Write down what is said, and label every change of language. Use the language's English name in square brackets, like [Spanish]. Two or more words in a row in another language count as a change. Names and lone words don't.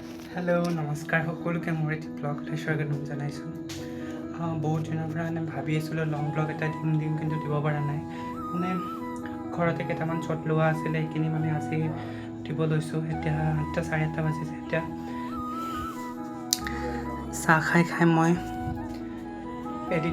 [Assamese] হেলো নমস্কাৰ সকলোকে মোৰ এটা ব্লগ স্বাগতম জনাইছোঁ बहुत दिনৰ পৰা ভাবি আছিলোঁ লং ব্লগ এটা দিম কিন্তু দিব পৰা নাই মানে ঘৰতে কেইটামান শ্বট লোৱা আছিলে এইখিনি মানে আজি দিব লৈছোঁ এতিয়া 8:30 বাজিছে এতিয়া চাহ খাই মই এডিট